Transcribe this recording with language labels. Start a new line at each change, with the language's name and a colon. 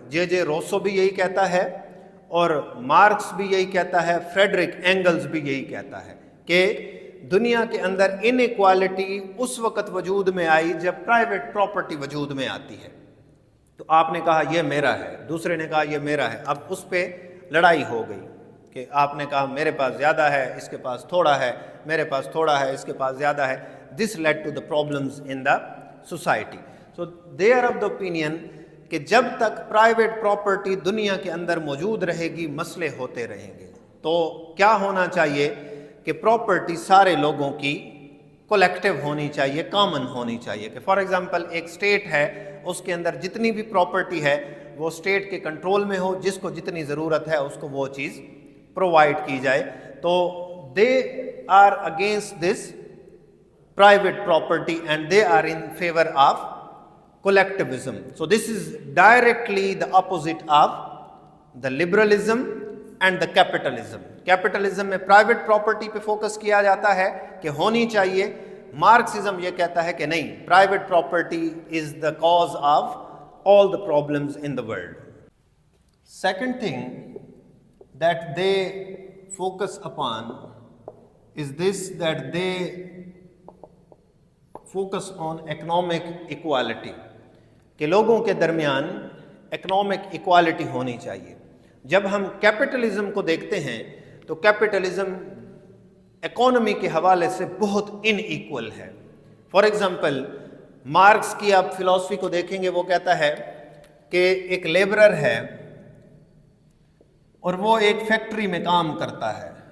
Urdu: جے Rousseau بھی یہی کہتا ہے اور مارکس بھی یہی کہتا ہے, فریڈرک اینگلز بھی یہی کہتا ہے کہ دنیا کے اندر ان ایکوالٹی اس وقت وجود میں آئی جب پرائیویٹ پراپرٹی وجود میں آتی ہے. تو آپ نے کہا یہ میرا ہے, دوسرے نے کہا یہ میرا ہے, اب اس پہ لڑائی ہو گئی کہ آپ نے کہا میرے پاس زیادہ ہے, اس کے پاس تھوڑا ہے, میرے پاس تھوڑا ہے, اس کے پاس زیادہ ہے.
English: This lead to the problems in the society.
Urdu: So they are of the opinion کہ جب تک پرائیویٹ پراپرٹی دنیا کے اندر موجود رہے گی مسئلے ہوتے رہیں گے. تو کیا ہونا چاہیے کہ پراپرٹی سارے لوگوں کی کولیکٹیو ہونی چاہیے, کامن ہونی چاہیے. کہ فار ایگزامپل ایک اسٹیٹ ہے, اس کے اندر جتنی بھی پراپرٹی ہے وہ اسٹیٹ کے کنٹرول میں ہو, جس کو جتنی ضرورت ہے اس کو وہ چیز پرووائڈ کی جائے.
English: تو they are against this private property and they are in favor of collectivism. So this is directly the opposite of the liberalism and the capitalism.
Urdu: Capitalism میں private property پہ فوکس کیا جاتا ہے کہ ہونی چاہیے. مارکسزم یہ کہتا ہے کہ نہیں,
English: private property is the cause of all the problems in the world. Second thing that they focus upon is this, that they focus on economic equality,
Urdu: کہ لوگوں کے درمیان اکنامک ایکوالٹی ہونی چاہیے. جب ہم کیپٹلزم کو دیکھتے ہیں تو کیپٹلزم اکانومی کے حوالے سے بہت ان ایکول ہے. فار ایگزامپل مارکس کی آپ فلسفی کو دیکھیں گے, وہ کہتا ہے کہ ایک لیبرر ہے اور وہ ایک فیکٹری میں کام کرتا ہے.